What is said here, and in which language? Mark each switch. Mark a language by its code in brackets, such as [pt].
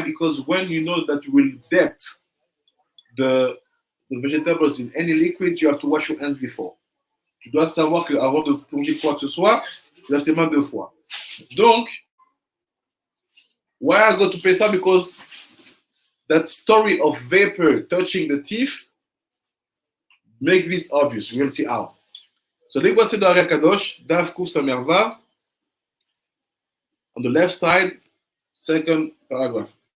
[en] Because when you know that you will dip the vegetables in any liquid, you have to wash your hands before. [fr] Tu dois savoir qu'avant de plonger quoi que ce soit, tu laves tes mains 2 fois. [en] Donc, why I go to Pesach? Because that story of vapor touching the teeth make this obvious. We're going to see how. So, [fr] les voici dans [en] Ari Kadosh, Dav Kuf Samer Vav, on the left side, second paragraph.